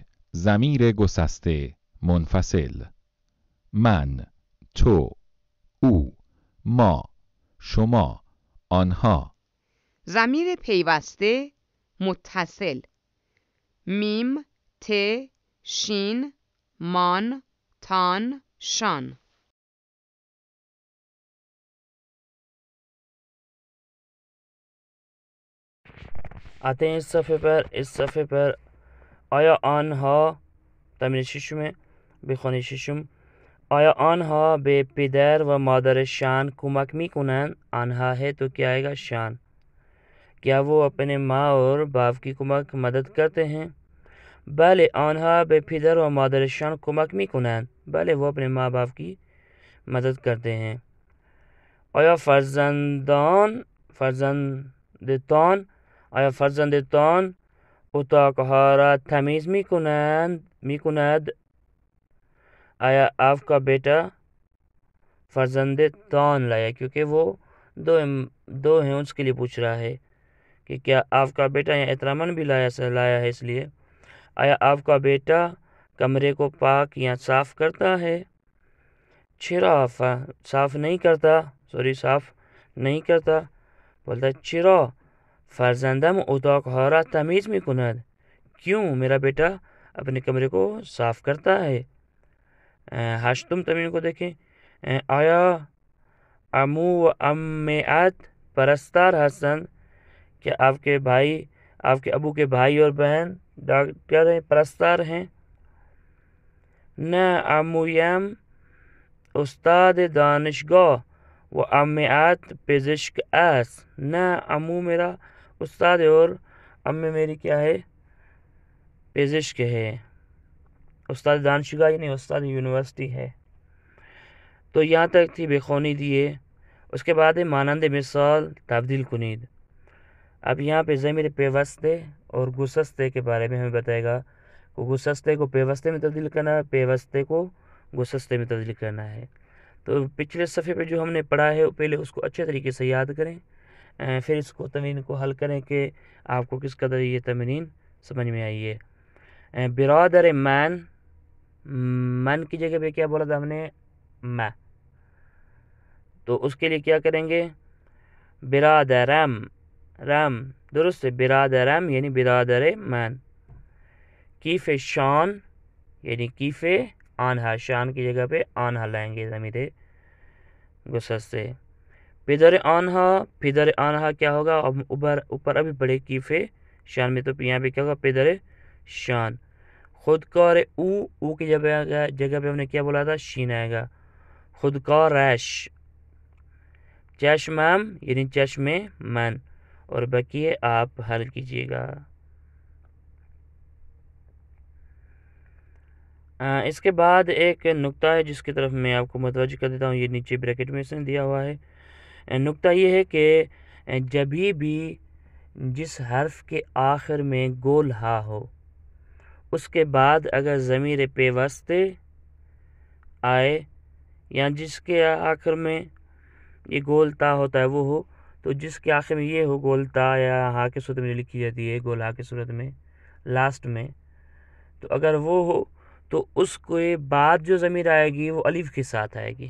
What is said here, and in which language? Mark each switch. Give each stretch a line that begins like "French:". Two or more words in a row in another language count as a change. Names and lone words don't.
Persian: ضمیر گسسته منفصل: من، تو، او، ما، شما، آنها. ضمیر پیوسته متصل: میم، ت، شین، مان، تان، شان.
Urdu: آتے ہیں اس صفحے پر
Persian: آیا آنها تمرین 6 میں، بخوانی ششم آیا آنها به پدر و مادرشان کمک میکنند؟
Urdu: آنها ہے تو کیا آئے گا؟ شان. کیا وہ اپنے ماں اور باپ کی مدد کرتے ہیں؟
Persian: بله آنها به پدر و مادرشان کمک میکنند.
Urdu: بله وہ اپنے ماں باپ کی مدد کرتے ہیں.
Persian: آیا فرزندتان اتاقها را تمیز میکند؟
Urdu: آیا آپ کا بیٹا فرزندتان لایا کیونکہ وہ دو ہیں اس کے لیے پوچھ رہا ہے کہ کیا آپ کا بیٹا یا احترامن بھی لایا ہے اس لیے. آیا آپ کا بیٹا کمرے کو پاک یا صاف کرتا ہے؟ چرا صاف نہیں کرتا. بولتا ہے
Persian: چرا فرزندم اتاقها را تمیز میکند؟
Urdu: کیوں میرا بیٹا اپنے کمرے کو صاف کرتا ہے. ہشتم تمرین کو دیکھیں.
Persian: آیا عمو و عمات پرستار هستند؟
Urdu: کہ آپ کے ابو کے بھائی اور بہن ڈاکٹر ہیں، پرستار ہیں؟
Persian: نه عمویم استاد دانشگاه و عمات پزشک است.
Urdu: نه عمو میرا استاد ہے اور امی میری کیا ہے؟ پزشک ہے.
Persian: استاد دانشگاہ
Urdu: یعنی استاد یونیورسٹی ہے. تو یہاں تک تھی بخونی دیے. اس کے بعد
Persian: مانند مثال تبدیل کنید.
Urdu: اب یہاں پہ ضمیر پیوستے اور گسستے کے بارے میں ہمیں بتائے گا. گسستے کو پیوستے میں تبدیل کرنا ہے، پیوستے کو گسستے میں تبدیل کرنا ہے. تو پچھلے صفحے پہ جو ہم نے پڑھا ہے پہلے اس کو اچھے طریقے سے یاد کریں، پھر اس کو تمرین کو حل کریں کہ آپ کو کس قدر یہ تمرین سمجھ میں آئی ہے.
Persian: برادر من
Urdu: کی جگہ پہ کیا بولا تھا ہم نے؟ میں. تو اس کے لیے کیا کریں گے؟ برادرم درست ہے، برادرم یعنی
Persian: برادر من. کیف شان یعنی کیف آنہا،
Urdu: شان کی جگہ پہ آنہا لائیں گے ضمیر گسستے.
Persian: پدر آنہا
Urdu: کیا ہوگا؟ اوپر ابھی پڑھے
Persian: کیف شان
Urdu: میں، تو یہاں پہ کیا ہوگا؟
Persian: پدر شان. خودکار او
Urdu: کی جگہ پہ ہم نے کیا بولا تھا؟ شین آئے گا.
Persian: خودکارش. چشمم یعنی چشم من.
Urdu: اور بقیے آپ حل کیجیے گا. اس کے بعد ایک نقطہ ہے جس کی طرف میں آپ کو متوجہ کر دیتا ہوں، یہ نیچے بریکٹ میں سے دیا ہوا ہے. نقطہ یہ ہے کہ جبھی بھی جس حرف کے آخر میں گول ہا ہو، اس کے بعد اگر ضمیر پیوستے آئے یا جس کے آخر میں یہ گول تا ہوتا ہے وہ ہو، تو جس کے آخر میں یہ ہو گول تا یا ہا کی صورت میں لکھی جاتی ہے، گول ہا کی صورت میں لاسٹ میں، تو اگر وہ ہو تو اس کے بعد جو ضمیر آئے گی وہ الف کے ساتھ آئے گی.